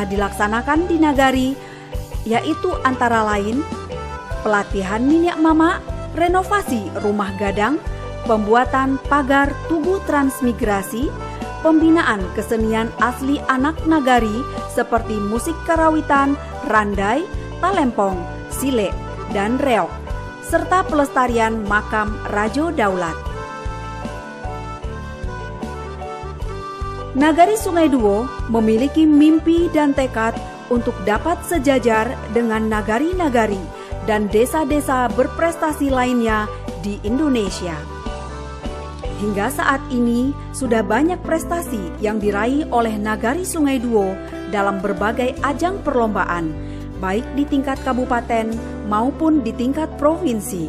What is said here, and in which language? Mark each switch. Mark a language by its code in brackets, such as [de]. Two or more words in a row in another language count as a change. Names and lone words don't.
[id] dilaksanakan di nagari, yaitu antara lain pelatihan minyak mama, renovasi rumah gadang, pembuatan pagar tugu transmigrasi, pembinaan kesenian asli anak nagari seperti musik karawitan, randai, talempong, silek, dan reok, serta pelestarian makam Rajo Daulat. Nagari Sungai Duo memiliki mimpi dan tekad untuk dapat sejajar dengan nagari-nagari dan desa-desa berprestasi lainnya di Indonesia. Hingga saat ini sudah banyak prestasi yang diraih oleh Nagari Sungai Duo dalam berbagai ajang perlombaan, baik di tingkat kabupaten maupun di tingkat provinsi.